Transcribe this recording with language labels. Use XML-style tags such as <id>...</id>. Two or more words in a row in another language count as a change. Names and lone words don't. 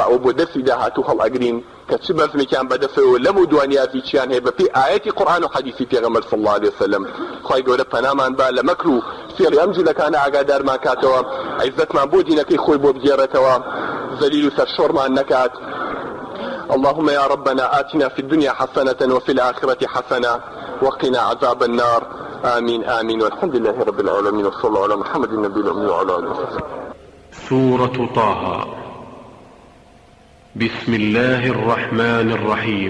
<ckb>ئەو بۆ دەرسی داهاتوو هەڵئەگرین کە چ بەزمێکیان بەدەستەوە لەم و دوانیاتی چیان هەیە بەپێی ئایەتی قورئان و حەدیثی پێغەمبەر</ckb> <ar>صلی الله علیه و سلم</ar> <ckb>خوای گەورە پەنامان با لە مەکر و فێڵی ئەم جوولەکانە ئاگادارمان کاتەوە عیزەتمان بۆ دینەکەی خۆی بۆ بگێڕێتەوە ذەلیل و سەرشۆڕمان نەکات</ckb> <ar>اللهم يا ربنا آتنا في الدنيا حسنة وفي الآخرة حسنة وقنا عذاب النار آمين آمين والحمد لله رب العالمين وصلى الله على محمد النبي الأمي وعلى آله وصحبه. سورة طه. بسم الله الرحمن الرحيم.</ar>